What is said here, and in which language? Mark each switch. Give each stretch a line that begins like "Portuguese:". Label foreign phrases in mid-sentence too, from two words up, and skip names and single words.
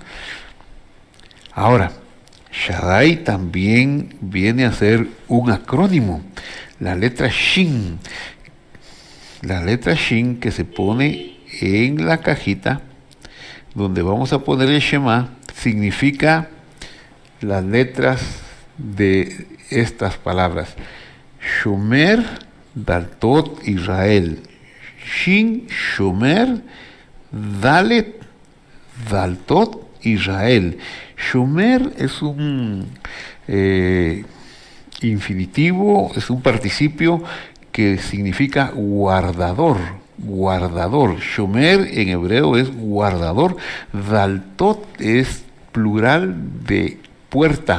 Spanish: Ahora, Shaddai también viene a ser un acrónimo, la letra Shin que se pone en la cajita donde vamos a poner el Shema, significa las letras de estas palabras:
Hebrew: שומר דלתות ישראל. שין שומר דלת דלתות ישראל.
Spanish: Shomer es un infinitivo, es un participio que significa guardador. Guardador. Shomer en hebreo es guardador. Daltot es plural de puerta.